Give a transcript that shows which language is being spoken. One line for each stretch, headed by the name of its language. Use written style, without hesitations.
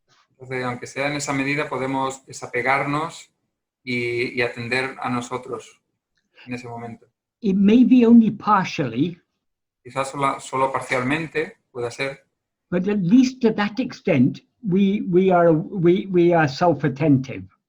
Spanish: Entonces, aunque sea en esa medida, podemos desapegarnos y atender a nosotros en ese momento.
English: It may be only partially,
Spanish: Quizás solo parcialmente pueda ser,
English: but at least to that extent, we are self-attentive.